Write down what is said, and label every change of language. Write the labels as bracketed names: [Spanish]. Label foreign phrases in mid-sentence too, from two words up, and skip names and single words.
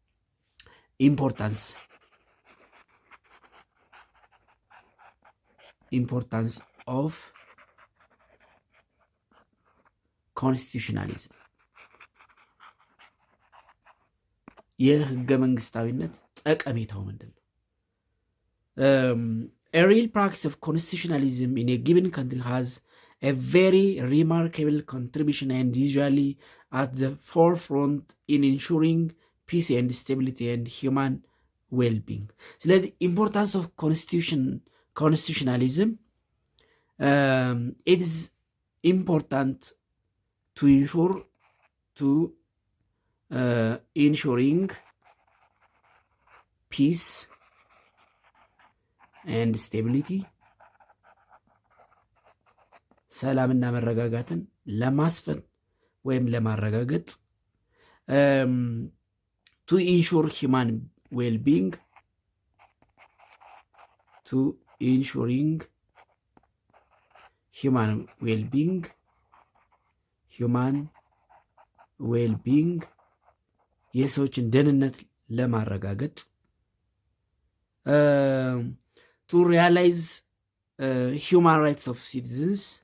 [English] importance of constitutionalism፣ [Amharic] የህገ መንግስታዊነት ጠቀሜታው ምንድን ነው? [English] A real practice of constitutionalism in a given country has a very remarkable contribution and usually at the forefront in ensuring peace and stability and human well-being. [Amharic] ስለዚህ [English] importance of constitutionalism, it is important to ensuring peace and stability, [Amharic] ሰላምና መረጋጋትን ለማስፈን ወይም ለማረጋገጥ፣ [English] to ensure human well-being, human well-being [Amharic] የሰዎችን ደህንነት ለማረጋገጥ፣ [English] to realize human rights of citizens,